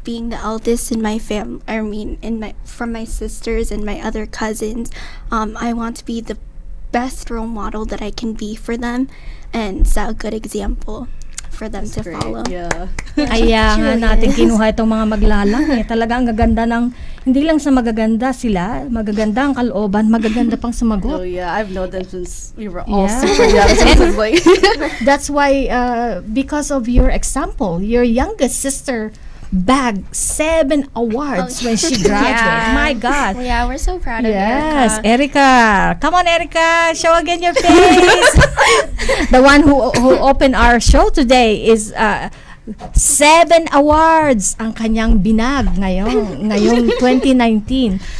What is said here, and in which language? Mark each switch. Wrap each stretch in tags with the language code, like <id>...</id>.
<en>Being the eldest in my family, from my sisters and my other cousins, I want to be the best role model that I can be for them, and set a good example for them to follow. Yeah.</en> <tl>Kaya nga natin kinuha itong mga maglalang Talaga ang gaganda ng, hindi lang sa magaganda sila, magaganda ang kalooban, magaganda pang Oh sumagot.</tl> <en>yeah, I've known them since we were all Yeah. super young. So this is like That's why, because of your example, your youngest sister bagged 7 awards when she graduated. Yeah. My God. Yeah, we're so proud of Yes, Erica. Erica. Come on, Erica. Show again your face. The one who opened our show today is 7 awards</en> <tl>ang kanyang binag ngayong</tl> <en>2019.</en>